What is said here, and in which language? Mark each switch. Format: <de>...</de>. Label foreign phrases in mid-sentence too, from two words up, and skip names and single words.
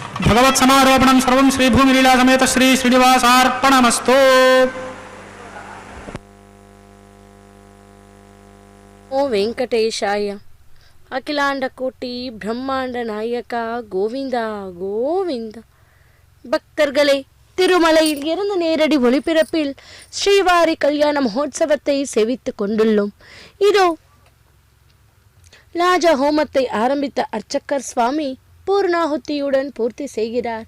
<sa>भगवत् समारोपणं सर्वं श्री भूमिलीला समेत श्री श्रीनिवासार्पणमस्तु. ओं वेंकटेशाय. अखिलाण्ड कोटि ब्रह्माण्ड नायक गोविन्दा गोविन्द.</sa> <ta>பக்தர்களே, திருமலையில் இருந்து நேரடி ஒளிபரப்பில் ஸ்ரீவாரி கல்யாண மகோத்சவத்தை சேவித்துக் கொண்டுள்ளோம். இதோ லாஜ ஹோமத்தை ஆரம்பித்த அர்ச்சகர் சுவாமி பூர்ணாகுத்தியுடன் பூர்த்தி செய்கிறார்.</ta>